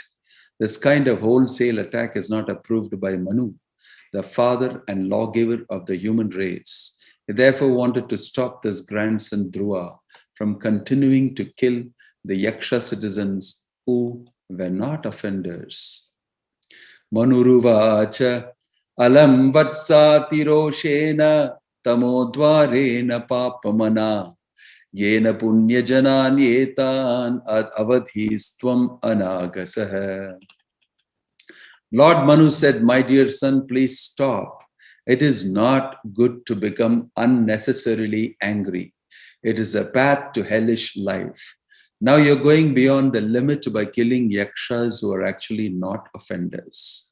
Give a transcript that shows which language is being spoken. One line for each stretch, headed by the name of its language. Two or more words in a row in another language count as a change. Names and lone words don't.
English: This kind of wholesale attack is not approved by Manu, the father and lawgiver of the human race. He therefore wanted to stop this grandson Dhruva from continuing to kill the Yaksha citizens who were not offenders.
Sanskrit: Manuruvacha alam vatsati roshena tamodvarena papamana yena punya janan yetan avadhistvam anagasah.
English: Lord Manu said, "My dear son, please stop. It is not good to become unnecessarily angry. It is a path to hellish life. Now you're going beyond the limit by killing yakshas who are actually not offenders."